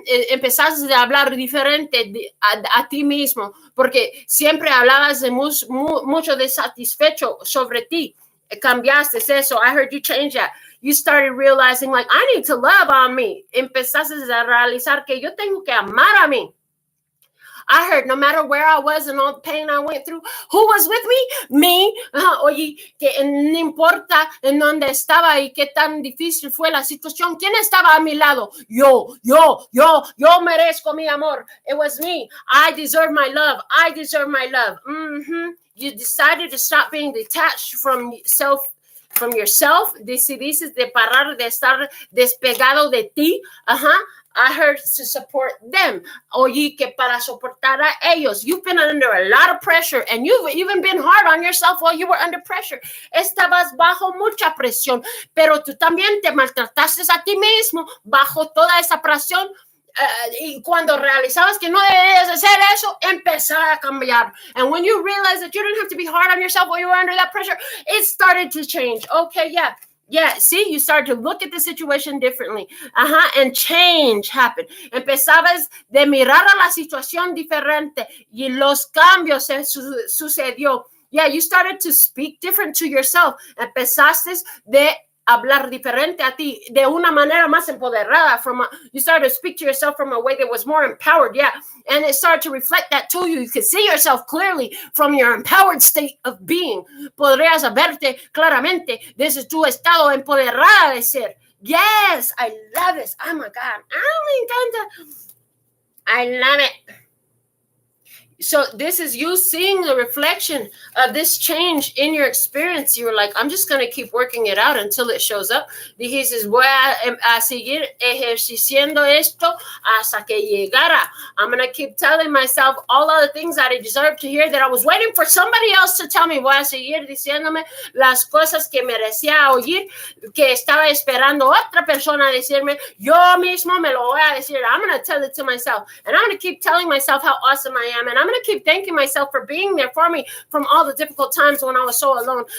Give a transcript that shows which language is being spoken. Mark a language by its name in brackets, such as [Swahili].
[Spanish] Empezaste a hablar diferente a ti mismo, porque siempre hablabas de mucho desatisfecho sobre ti. Cambiaste eso. [English] I heard you change that. You started realizing, like, I need to love on me. [Spanish] Empezaste a realizar que yo tengo que amar a mí. [English] I heard no matter where I was and all the pain I went through, who was with me? Me. [Spanish] Oye, que no importa en dónde estaba y qué tan difícil fue la situación, ¿quién estaba a mi lado? Yo merezco mi amor. [English] It was me. I deserve my love. You decided to stop being detached from yourself. [Spanish] Decidiste de parar de estar despegado de ti. [English] I heard to support them. [Spanish] Oye, que para soportar a ellos. [English] You've been under a lot of pressure, and you've even been hard on yourself while you were under pressure. [Spanish] Estabas bajo mucha presión, pero tú también te maltrataste a ti mismo bajo toda esa presión. Y cuando realizabas que no debías hacer eso, empezar a cambiar. [English] And when you realized that you didn't have to be hard on yourself while you were under that pressure, it started to change. Okay, yeah. See, you started to look at the situation differently. And change happened. [Spanish] Empezabas de mirar a la situación diferente y los cambios sucedió. [English] Yeah, you started to speak different to yourself. [Spanish] Empezaste de hablar diferente a ti de una manera más empoderada. [English] You started to speak to yourself from a way that was more empowered. Yeah, and it started to reflect that to you. You could see yourself clearly from your empowered state of being. [Spanish] Podrías verte claramente desde tu estado empoderada de ser. [English] Yes, I love this. Oh my God, [Spanish] me encanta. [English] I love it. So this is you seeing the reflection of this change in your experience. You were like, I'm just going to keep working it out until it shows up. [Spanish] Dijiste, voy a seguir ejerciendo esto hasta que llegara. [English] I'm going to keep telling myself all of the things that I deserve to hear, that I was waiting for somebody else to tell me. [Spanish] Voy a seguir diciéndome las cosas que merecía oír, que estaba esperando otra persona decirme. Yo mismo me lo voy a decir. [English] I'm going to tell it to myself. And I'm going to keep telling myself how awesome I am. And I'm going to keep thanking myself for being there for me from all the difficult times when I was so alone.